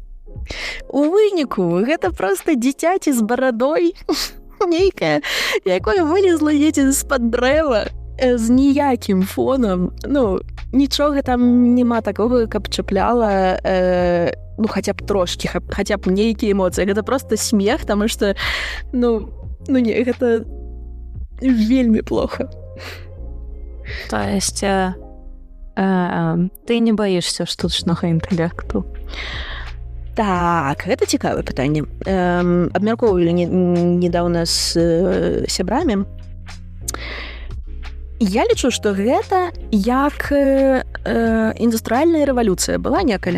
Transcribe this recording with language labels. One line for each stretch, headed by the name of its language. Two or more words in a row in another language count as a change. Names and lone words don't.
Belarusian: У выніку гэта проста дзіцяці з барадой нейкая, якое вылезла едзе з-пад дрэва з ніякім фонам. Ну, нічога там няма такога, каб чапляла ну, хаця б трошкі, хаця б нейкія эмоцыі. Гэта проста смех, таму што, ну не, гэта вельмі плохо.
Russian: То есть
Belarusian: ты не баішся штучнага інтэлекту? Так, гэта цікавае пытанне. Абмяркоўвалі недаўна з сябрамі. Я лічу, што гэта як індустрыяльная рэвалюцыя была некалі.